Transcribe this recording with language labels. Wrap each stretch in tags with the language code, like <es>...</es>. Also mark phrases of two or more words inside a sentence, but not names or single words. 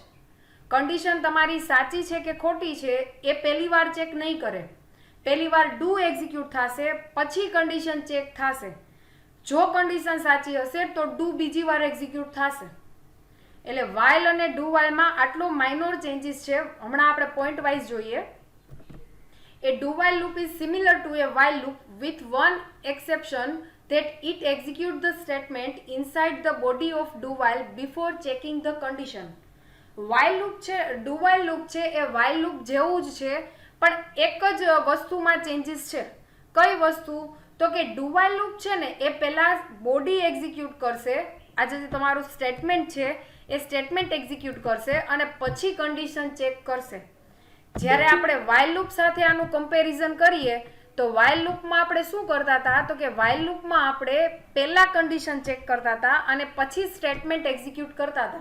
<gu>કન્ડિશન તમારી સાચી છે કે ખોટી છે એ પહેલી વાર ચેક નહીં કરે. પહેલી વાર</gu> <en>do execute</en> <gu>થશે પછી કન્ડિશન ચેક થશે. જો કન્ડિશન સાચી હશે તો ડુ બીજી વાર એક્ઝિક્યુટ થશે. એટલે વાઇલ અને</gu> <en>do whileમાં</en> <gu>આટલો માઇનોર ચેન્જીસ છે. હમણાં આપણે પોઈન્ટ વાઇઝ જોઈએ.</gu> <en>A do while loop is similar to a while loop with one exception that it executes the statement inside the body of do while before checking the condition. While loop</en> <gu>છે,</gu> <en>do while loop</en> <gu>છે એ</gu> <en>while loop</en> <gu>જેવું જ છે, પણ એક જ વસ્તુમાં ચેન્જીસ છે. કઈ વસ્તુ તો કે</gu> <en>do while loop</en> <gu>છે ને એ પહેલાં બોડી એક્ઝિક્યુટ કરશે. આ જે તમારું સ્ટેટમેન્ટ છે એ સ્ટેટમેન્ટ એક્ઝિક્યુટ કરશે અને પછી કન્ડિશન ચેક કરશે. જ્યારે આપણે</gu> <en>while loop</en> <gu>સાથે આનું કમ્પેરિઝન કરીએ તો</gu> <en>while loopમાં</en> <gu>આપણે શું કરતા હતા તો કે</gu> <en>while loopમાં</en> <gu>આપણે પહેલાં કન્ડિશન ચેક કરતા હતા અને પછી સ્ટેટમેન્ટ એક્ઝિક્યુટ કરતા હતા.</gu>